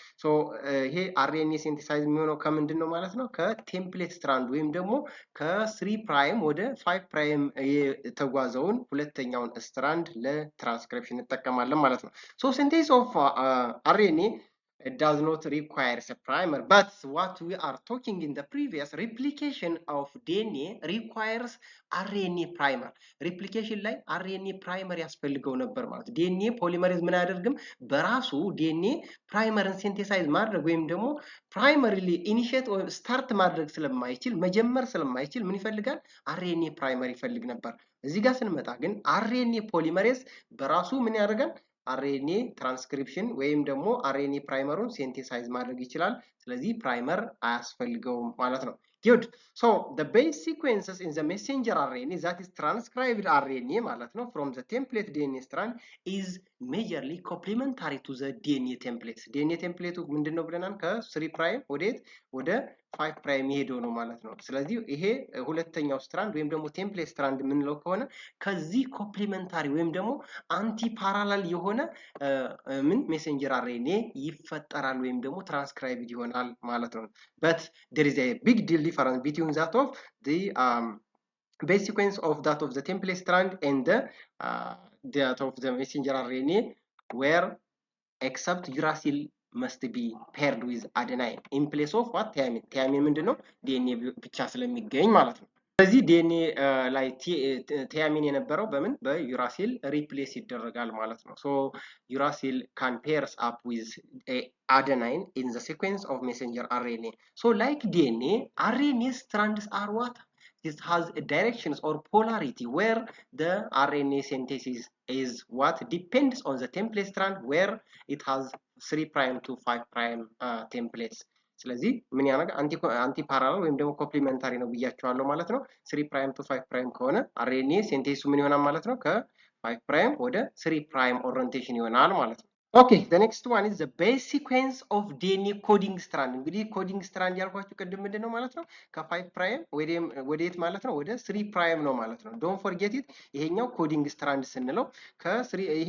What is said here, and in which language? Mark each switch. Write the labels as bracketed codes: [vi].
[en] So here [am] RNA synthesize የሚሆነው ከምንድን ነው ማለት ነው? ከቴምፕሌት ስትራንድ ወይም ደግሞ ከ3 ፕራይም ወደ 5 ፕራይም የተጓዘውን ሁለተኛውን ስትራንድ ለትራንስክሪፕሽን እንጠቀማለን ማለት ነው። [en] So synthesis of RNA does not require a primer, but what we are talking in the previous replication of DNA requires RNA primer. [am] replication ላይ RNA primer ያስፈልገው ነበር ማለት DNA polymerase ምን አያደርግም? በራሱ DNA ፕራይመርን ሲንቴሳይዝ ማድረግ ወይም ደግሞ ፕራይመሪሊ ኢኒሺየት ወይ ስታርት ማድረግ ስለማይችል መጀመር ስለማይችል ምን ይፈልጋል? RNA primer ይፈልግ ነበር። እዚህ ጋር ስንመጣ ግን RNA polymerase በራሱ ምን ያደርጋል? RNA ትራንስክሪፕሽን ወይም ደግሞ RNA ፕራይመሩን ሲንቴሳይዝ ማድረግ ይችላል። ስለዚህ ፕራይመር አያስፈልገውም ማለት ነው። Good. [en] So the base sequences in the messenger RNA that is transcribed RNA [am] ማለት ነው [en] from the template DNA strand is majorly complementary to the DNA templates. DNA template [am] ምንድነው ብለናል? ከ3 ፕራይም ወደ 5 ፕራይም ይሄደው ነው ማለት ነው። ስለዚህ ይሄ ሁለተኛው ስትራንድ ወይም ደግሞ ቴምፕሌት ስትራንድ የምንለው ከሆነ ከዚህ ኮምፕሊመንታሪ ወይም ደግሞ አንቲ ፓራላል የሆነ ምን ሜሴንጀር አርኤንኤ ይፈጠራል ወይም ደግሞ ትራንስክራይብድ ይሆናል ማለት ነው። [en] but there is a big deal difference between that of the base sequence of that of the template strand and the that of the messenger RNA where except uracil must be paired with adenine in place of what thiamine. [am] Thiamine ምንድነው ዲኤንኤ ብቻ ስለሚገኝ ማለት ነው። ስለዚህ ዲኤንኤ ላይ ቲያሚን የነበረው በምን በዩራሲል ሪፕሌስ ይደረጋል ማለት ነው። ሶ ዩራሲል [en] can pairs up with adenine in the sequence of messenger RNA. So like DNA, RNA strands are what? It has directions or polarity where the RNA synthesis is what depends on the template strand where it has 3 prime to 5 prime templates. [am] ስለዚህ ምን ያደርጋል አንቲ ፓራላል ወይም ደግሞ ኮምፕሊመንታሪ ነው ብያቸዋለሁ ማለት ነው። 3 ፕራይም ቱ 5 ፕራይም ከሆነ አርኤንኤ ሴንቴሲሱ ምን ይሆናል ማለት ነው ከ5 ፕራይም ወደ 3 ፕራይም ኦሪየንቴሽን ይሆናል ማለት ነው። [en] Okay, the next one is the base sequence of DNA coding strand. [am] እንግዲህ ኮዲንግ ስትራንድ ያልኳችሁ ቅድም ምንድነው ማለት ነው ከ5 ፕራይም ወደየት ማለት ነው ወደ 3 ፕራይም ነው ማለት ነው። [en] ዶንት ፎርጌት ኢት [am] ይሄኛው ኮዲንግ ስትራንድ ስንለው ከ3